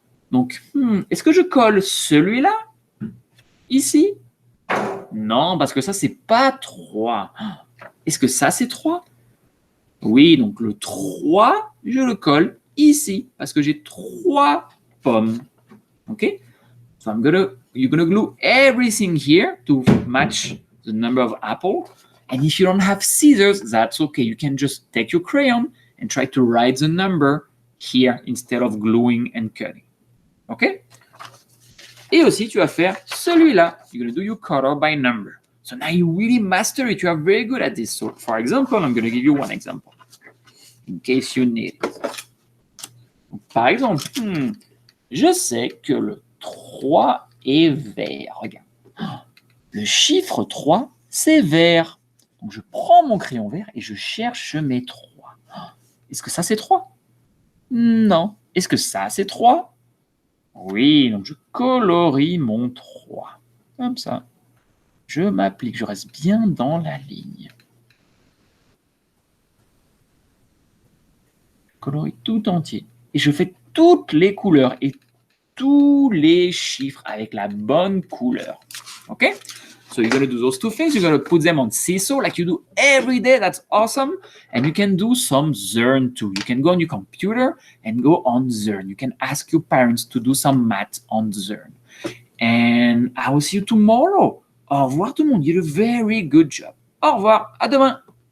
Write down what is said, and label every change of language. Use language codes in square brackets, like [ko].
[fr] Donc, est-ce que je colle celui-là ici? Non, parce que ça, c'est pas 3. Est-ce que ça, c'est 3? Oui, donc le 3, je le colle ici parce que j'ai 3 pommes. [en] OK? So you're gonna glue everything here to match the number of apples. And if you don't have scissors, that's okay. You can just take your crayon and try to write the number here instead of gluing and cutting. OK? [fr] Et aussi, tu vas faire celui-là. [en] You're going to do your color by number. So now you really master it. You are very good at this. So for example, I'm going to give you one example in case you need it. [fr] Donc, par exemple, je sais que le 3 est vert. Regarde. Le chiffre 3, c'est vert. Donc, je prends mon crayon vert et je cherche mes 3. Est-ce que ça, c'est 3? Non. Est-ce que ça, c'est 3? Oui, donc je colorie mon 3. Comme ça. Je m'applique, je reste bien dans la ligne. Je colorie tout entier. Et je fais toutes les couleurs et tous les chiffres avec la bonne couleur. [en] Okay? So you're going to do those two things. You're going to put them on Seesaw like you do every day. That's awesome. And you can do some Zern too. You can go on your computer and go on Zern. You can ask your parents to do some math on Zern. And I will see you tomorrow. [fr] Au revoir tout le monde. [en] You did a very good job. [fr] Au revoir. À demain.